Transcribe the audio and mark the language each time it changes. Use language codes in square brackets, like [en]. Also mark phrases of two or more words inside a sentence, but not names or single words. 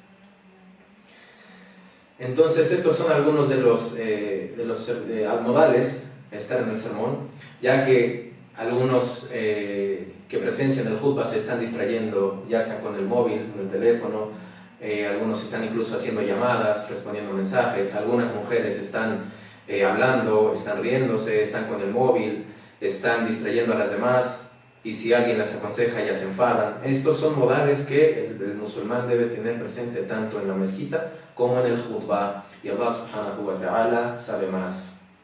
[es] Entonces, estos son algunos de los modales de estar en el sermón, ya que algunos que presencian el jutba se están distrayendo, ya sea con el móvil, con el teléfono, algunos están incluso haciendo llamadas, respondiendo mensajes, algunas mujeres están hablando, están riéndose, están con el móvil, están distrayendo a las demás, y si alguien las aconseja ya se enfadan. Estos son modales que el musulmán debe tener presente tanto en la mezquita como en el jutba, y Allah [ar] سبحانه وتعالى [es] sabe más.